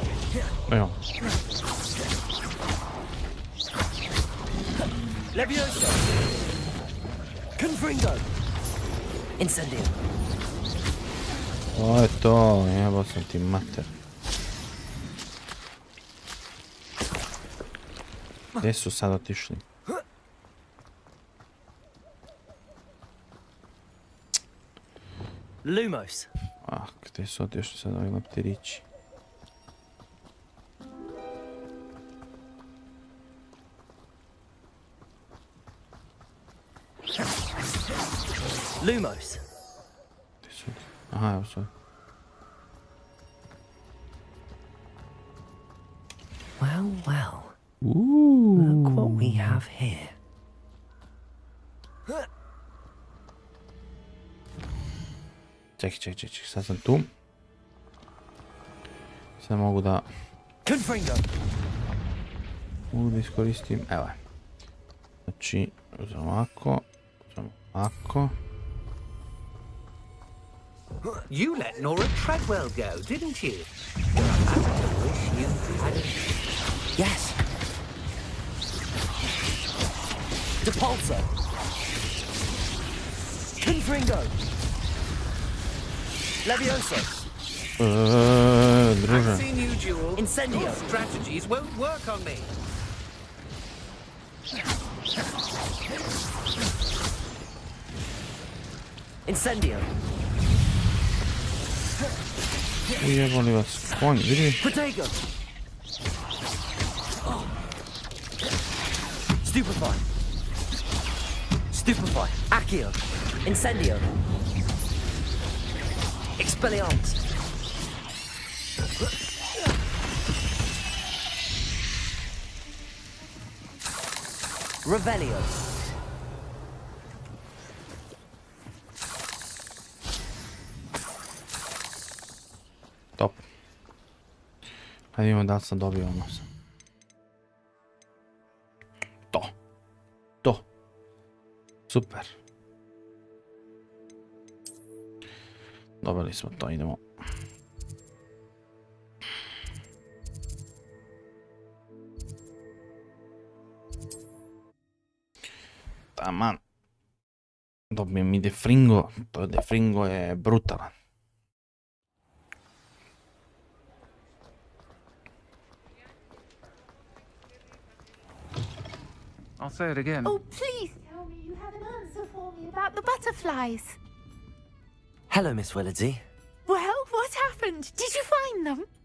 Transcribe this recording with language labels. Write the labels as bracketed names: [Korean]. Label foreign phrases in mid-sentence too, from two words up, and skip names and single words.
[Bosnian] Evo. Levioso! Confringo! Incendio! To je to, jebo sam ti mater. Gdje su sad otišli? Lumos! Ah, gdje su otišli sad ovi leptirići? Lumos! Gdje su? Aha, evo sad. [English] Well, well. Ooh. Look what we have here. [Bosnian] Čekaj, sad sam tu. Sad mogu da... Mogu da iskoristim, evo. Znači, uzem ovako. [English] You let Nora Treadwell go, didn't you? I wish you hadn't. Yes. Depulso. Confringo. Levioso. [Bosnian] Druže. [English] I've seen you duel. Incendio. Your strategies won't work on me. Incendio. [Bosnian] Ujebali vas konj, vidi. Protego. Stupefy. Stupefy. Accio. Incendio. Expelliarmus. Revelio. Top. Hajde vidimo da li sam dobio ono sam. To. Super. Dobili smo to, idemo. Taman. Dobijem i defringo. To defringo je brutalan. [English] I'll say it again. Oh, please tell me you have an answer for me about the butterflies. Hello, Miss Willardsey. Well, what happened? Did you find them?